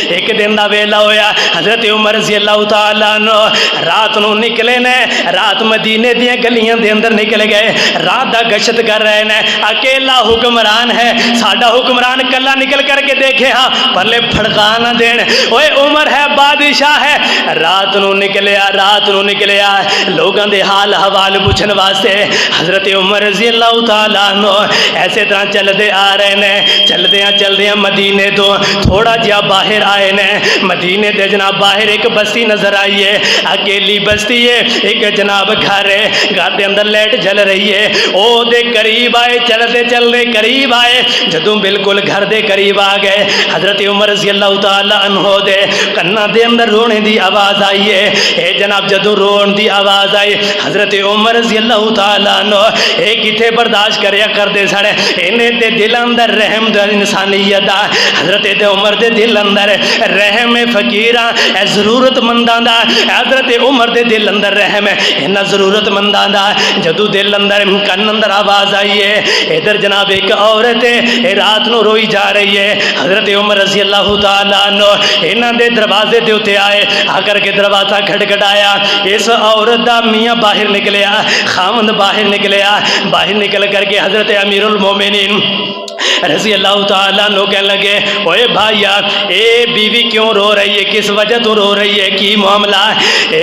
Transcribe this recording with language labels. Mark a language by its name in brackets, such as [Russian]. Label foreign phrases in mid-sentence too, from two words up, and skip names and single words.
[Punjabi] ایک دن دا ویلا ہویا، حضرت عمر [Arabic] رضی اللہ تعالیٰ عنہ [Punjabi] رات نو نکلے نے، رات مدینے دیا گلیاں دے اندر نکل گئے، رات دا گشت کر رہے نے، اکیلا حکمران ہے، ساڈا حکمران کلا نکل کر کے دیکھے ہاں پرلے پھڑکا نہ دین، اوے عمر ہے بادشاہ ہے، رات نو نکلیا لوگاں دے حال حوال پوچھن واسطے۔ حضرت عمر [Arabic] رضی اللہ تعالیٰ عنہ [Punjabi] ایسے طرح [Urdu] چلتے آ رہے ہیں، [Punjabi] چلدیاں مدینے تو تھوڑا جہا باہر آئے نے، مدینے دے جناب باہر ایک بستی نظر آئی ہے، اکیلی بستی ہے، ایک جناب گھر ہے، گھر دے اندر لائٹ جل رہی ہے، او دے قریب آئے، چلتے قریب آئے، جدوں بالکل گھر دے قریب آ گئے، حضرت عمر [Arabic] رضی اللہ تعالیٰ عنہ [Punjabi] دے کنا دے اندر رونے دی آواز آئی ہے، اے جناب جدوں رون دی آواز آئی، حضرت عمر [Arabic] رضی اللہ تعالیٰ عنہ [Punjabi] ایک کتے برداشت کریا کر دے سڑے، انہیں دے دل اندر رحم دا انسانیت دا، حضرت عمر دے دل اندر رحم فقیراں اے ضرورت منداں دا، حضرت عمر دے دل اندر رحم انہاں ضرورت منداں دا، جدوں دل اندر کن اندر آواز آئی ہے، ادھر جناب ایک عورت ہے رات نو روئی جا رہی ہے، حضرت عمر [Arabic] رضی اللہ تعالیٰ عنہ [Punjabi] انہاں دے دروازے دے اتے آئے، آ کر کے دروازہ کھٹکھٹایا، اس عورت دا میاں باہر نکلیا، خاوند باہر نکلیا، باہر نکل کر کے حضرت امیر المومنین [Arabic] رضی اللہ تعالیٰ عنہ [Punjabi] کہنے لگے، اوے بھائیا اے بیوی کیوں رو رہی ہے، کس وجہ تو رو رہی ہے، کی معاملہ ہے؟